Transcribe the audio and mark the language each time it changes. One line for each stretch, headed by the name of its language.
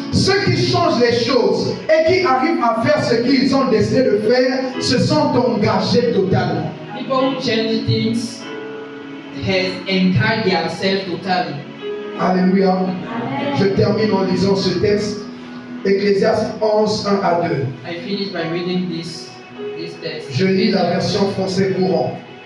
French: Ceux qui changent les choses et qui arrivent à faire ce qu'ils ont décidé de faire se sont engagés totalement.
English: People who change things has engaged themselves totally.
French: Alléluia. Je termine en lisant ce texte. Ecclésiaste 11, 1 à 2.
English: I finish by reading this text.
French: Je lis la version français courant.